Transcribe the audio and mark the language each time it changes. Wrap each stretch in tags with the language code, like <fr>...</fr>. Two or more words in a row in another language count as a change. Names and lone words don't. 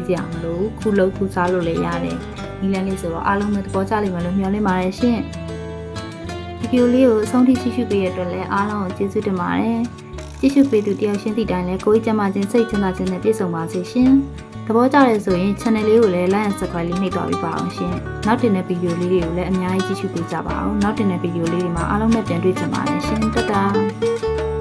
<my>စရာမလိုခုလုတ်ခုစားလို့လည်းရတယ်နီးလန်းလေးဆိုတော့အားလုံးပဲသဘောကျလိမ့်မယ်လို့မျှော်လင့်ပါတယ်ရှင်ဒီဗီဒီယိုလေးကိုအဆုံးထိကြည့်ရှုပေးရတဲ့အတွက်လည်းအားလုံးကိုကျေးဇူးတင်ပါတယ်ကြည့်ရှုပေးသူတယောက်ချင်းစီတိုင်းလည်းကိုယ်ကျမချင်းစိတ်ချမ်းသာခြင်းနဲ့ပြည့်စုံပါစေရှင်သဘောကျတယ်ဆိုရင် channel လေးကိုလည်း</my> <en>like and subscribe</en> <my>လေးနှိပ်သွားပေးပါအောင်ရှင်နောက်တင်တဲ့ဗီဒီယိုလေးတွေကိုလည်းအများကြီးကြည့်ရှုပေးကြပါအောင်နောက်တင်တဲ့ဗီဒီယိုလေးတွေမှာအားလုံးနဲ့ပြန်တွေ့ကြပါမယ်ရှင်တတာ</my>